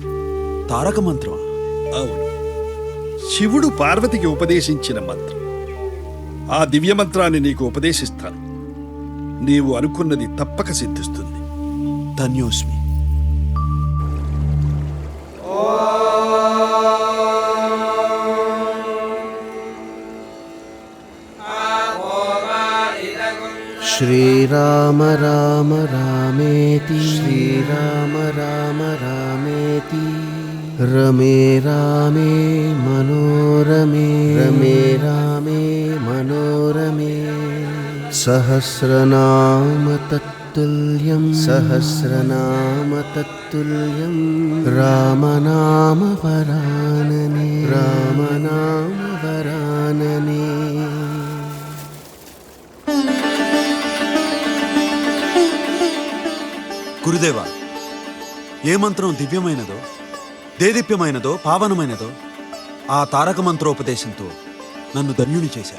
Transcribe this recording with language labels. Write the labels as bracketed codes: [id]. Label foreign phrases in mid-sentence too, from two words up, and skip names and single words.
[te] తారక మంత్రం? అవును, శివుడు పార్వతికి ఉపదేశించిన మంత్రం. ఆ దివ్య మంత్రాన్ని నీకు ఉపదేశిస్తాను. నీవు అనుకున్నది తప్పక సిద్ధిస్తుంది. ధన్యోస్మి. [sa] श्रीराम राम रामेति श्रीराम राम रामेति रमे रामे मनोरमे रमे रामे मनोरमे सहस्रनाम तत्तुल्यं सहस्रनाम तत्तुल्यं रामनाम वरानने रामनाम वरानने. [te] గురుదేవా, ఏ మంత్రం దివ్యమైనదో, దేదీప్యమైనదో, పావనమైనదో ఆ తారక మంత్రోపదేశంతో నన్ను ధన్యుని చేశారు.